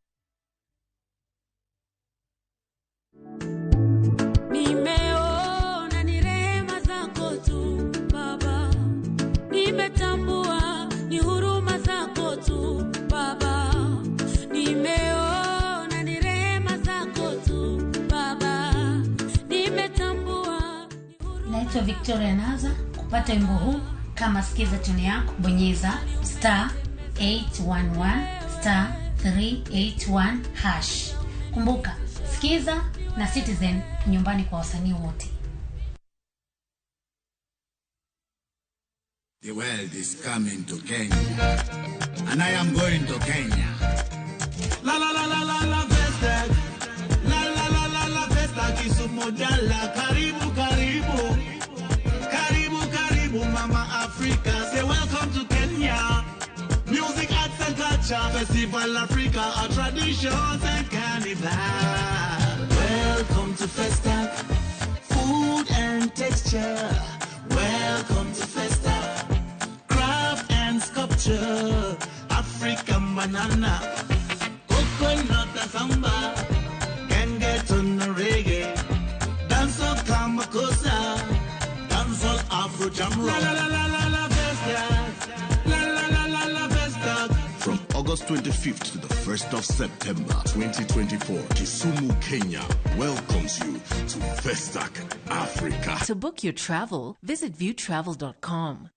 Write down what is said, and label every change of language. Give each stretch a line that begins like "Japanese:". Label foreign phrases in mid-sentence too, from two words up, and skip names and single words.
Swahili: Nimetambua ni huruma zako tu Baba, nimeona ni rehema zako tu Baba, nimetambua. Naitwa Victoria Naza. Kupata wimbo huu kama sikiza tune yako, bonyeza *811*381#. Kumbuka, sikiza na Citizen nyumbani kwa wasanii wote.
English: The world is coming to Kenya, and I am going to Kenya. La la la la la la festa, la la la la la festa Kisumu jala.
Swahili: Karibu karibu, karibu karibu Mama Africa.
English: Say welcome to Kenya. Music, arts and culture, Festival Africa, our traditions and carnival. Welcome to Festa, food and texture. Welcome to Festa, craft and sculpture, African banana, coconut and samba, can get on the reggae, dancehall kamakosa, dancehall Afro jam rock. La la la la la la Festa, la la la la la Festa. From August 25th to the 1st of September 2024, Kisumu, Kenya welcomes you to Festac Africa. To book your travel, visit viewtravel.com.